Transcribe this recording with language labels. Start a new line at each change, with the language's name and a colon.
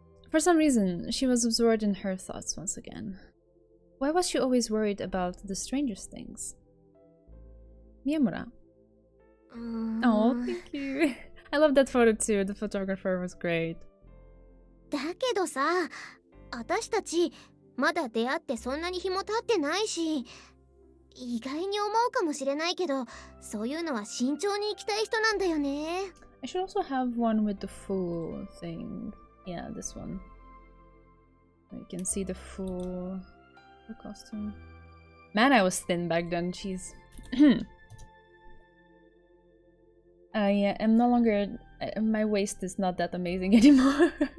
English: For some reason, she was absorbed in her thoughts once again. Why was she always worried about the strangest things? Miyamura. Oh, thank you. I love that photo too. The photographer was great.
Japanese: だけどさ、私たちまだ出会ってそんなに日も経ってないし、意外に思うかもしれないけど、そういうのは慎重に行きたい人なんだよね。
English: I should also have one with the full thing. Yeah, this one. You can see the full costume. Man, I was thin back then, jeez. I am no longer... my waist is not that amazing anymore.